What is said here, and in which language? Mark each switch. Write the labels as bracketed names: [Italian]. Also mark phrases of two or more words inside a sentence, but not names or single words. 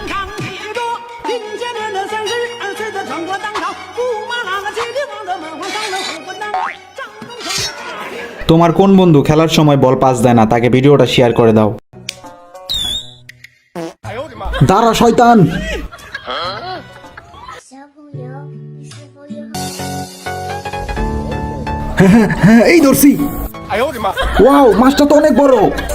[Bangla] তোমার কোন বন্ধু খেলার সময় বল পাস দেয় না, তাকে ভিডিওটা শেয়ার করে দাও। দাঁড়া শয়তান। [Chinese] 小朋友，你是否有好 [Bangla] হ্যাঁ এই ধরছি। ওয়াও মাছটা তো অনেক বড়।